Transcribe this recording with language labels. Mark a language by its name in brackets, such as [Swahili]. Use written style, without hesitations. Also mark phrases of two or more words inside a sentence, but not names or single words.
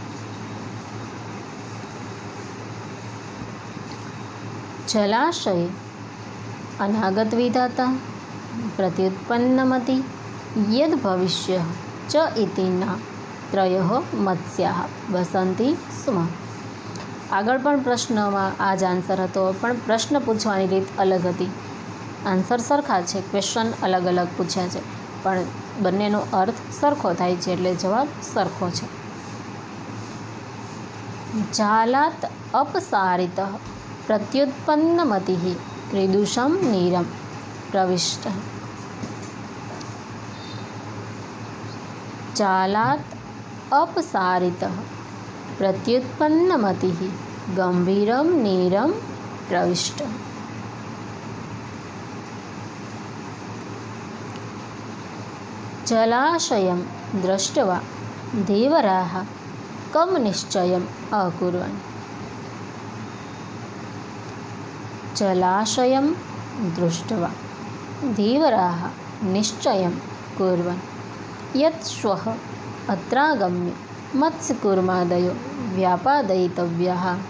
[Sanskrit] जलाशये अनागत विधाता प्रत्युत्पन्नमति यद् भविष्यः च इति ना त्रयः मत्स्याः वसन्ति स्म. [Gujarati] આગળ પણ પ્રશ્નમાં આ જ આન્સર હતો, પણ પ્રશ્ન પૂછવાની રીત અલગ હતી. આન્સર સરખા છે, ક્વેશ્ચન અલગ અલગ પૂછ્યા છે, પણ બંનેનો અર્થ સરખો થાય છે એટલે જવાબ સરખો છે. [Sanskrit] जालात् अपसारितः प्रत्युत्पन्नमतिः कीदृशं नीरं प्रविष्टः. जालात् अपसारितः प्रत्युत्पन्नमतिः गम्भीरं नीरं प्रविष्टः. जलाशयं दृष्ट्वा धीवराः कं निश्चयम् अकुर्वन्. जलाशयं दृष्ट्वा धीवराः निश्चयं कुर्वन् यत् श्वः अत्रागम्य मत्स्यकूर्मादयो व्यापादयितव्याः.